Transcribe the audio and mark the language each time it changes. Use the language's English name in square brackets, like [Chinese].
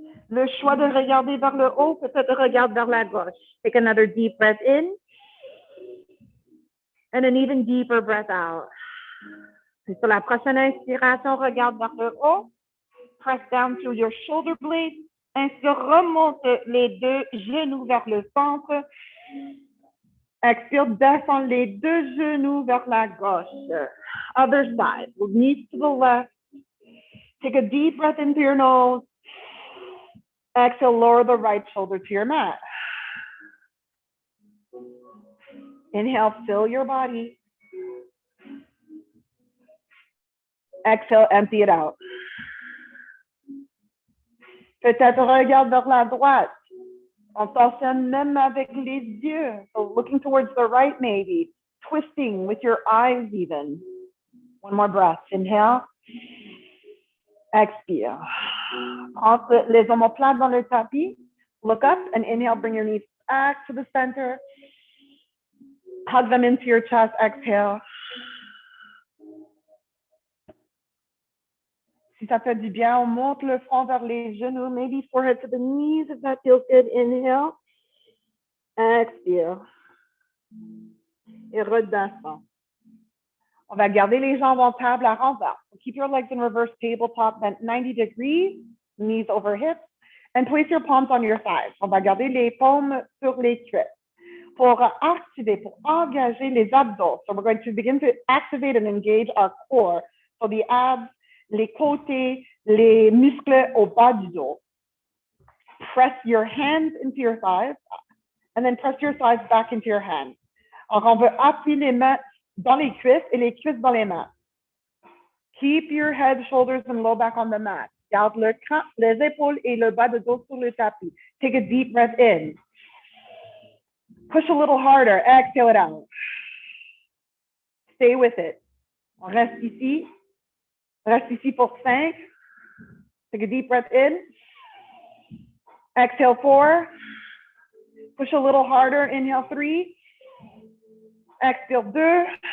[French] Le choix de regarder vers le haut, peut-être regarde vers la gauche. [English] Take another deep breath in. And an even deeper breath out. [French] Et sur la prochaine inspiration, regarde vers le haut. [English] Press down through your shoulder blades. [French] Inspire, remonte les 2 genoux vers le centre. Expire, descend les 2 genoux vers la gauche. [English] Other side. Knees to the left. Take a deep breath into your nose. Exhale, lower the right shoulder to your mat. Inhale, fill your body. Exhale, empty it out. [French] Peut-être regarde vers la droite. On torsionne même avec les yeux. [English] So looking towards the right maybe. Twisting with your eyes even. One more breath. Inhale. [French] Expire. Prends les omoplates dans le tapis. [English] Look up and inhale. Bring your knees back to the center. Hug them into your chest. Exhale. [French] Si ça fait du bien, on monte le front vers les genoux. [English] Maybe forehead to the knees if that feels good. Inhale. [French] Expire. Et redescend. On va garder les jambes en table à renvers. [English] So keep your legs in reverse tabletop, bent 90 degrees, knees over hips, and place your palms on your thighs. [French] On va garder les paumes sur les cuisses. Pour activer, pour engager les abdos. [English] So we're going to begin to activate and engage our core. So the abs, [French] les côtés, les muscles au bas du dos. [English] Press your hands into your thighs, and then press your thighs back into your hands. [French] Alors, on veut appuyer les mains dans les cuisses et les cuisses dans les mains. [English] Keep your head, shoulders, and low back on the mat. [French] Garde le cran, les épaules et le bas de dos sur le tapis. [English] Take a deep breath in. Push a little harder. Exhale it out. Stay with it. [French] On reste ici. Reste ici pour 5. [English] Take a deep breath in. Exhale 4. Push a little harder. Inhale 3. [French] Expire 2.